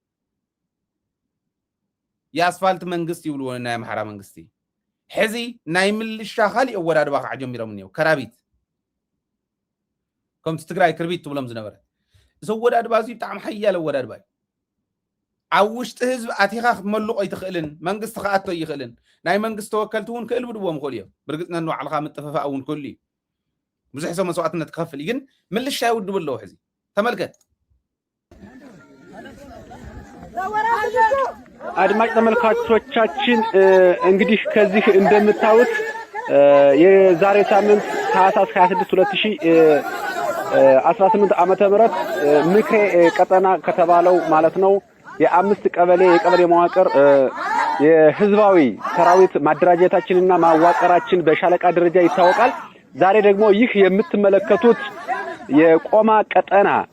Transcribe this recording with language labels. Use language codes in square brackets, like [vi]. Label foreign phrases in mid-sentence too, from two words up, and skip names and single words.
[am] የአስፋልት መንግስት [ti] ይብልዎ ናይ አምሓራ መንግስቲ ሕዚ ናይ ምልሻ ካሊእ ኣወዳድባ ከዓ ጀሚሮም እኒአው ከራቢት ከምቲ ትግራይ ክርቢት ትብሎም ዝነበረ እዚ ኣወዳድባ እዚ ብጣዕሚ ሓያል ኣወዳድባ እዩ ኣብ ውሽጢ ህዝቢ ኣቲኻ ክትመልቆ ይትኽእልን መንግስቲ ክኣቶ ይኽእልን ናይ መንግስቲ ተወከልቲ እውን ክእልብድዎም ይኽእሉ እዮም ብርግፅ ነንባዕልካ ምጥፍፋእ እውን ክህሉ እዩ ብዙሕ ሰብ መስዋዕትነት ክከፍል ግን ምልሻ ይውድብ ኣለዎ ሕዚ ተመልከት [am] አድማጭ ተመልካቾቻችን እንግዲህ ከዚህ እንደምታዩት የዛሬ ሳምንት ታህሳስ 26 2018 ዓመተ ምህረት ምክሬ ቀጠና ከተባለው ማለት ነው የአምስት የቀበሌ መዋቅር የህዝባዊ ሰራዊት ማደራጀታችንና ማዋቀራችን በሻለቃ ደረጃ ይታወቃል። ዛሬ ደግሞ ይህ የምትመለከቱት የቆማ ቀጠና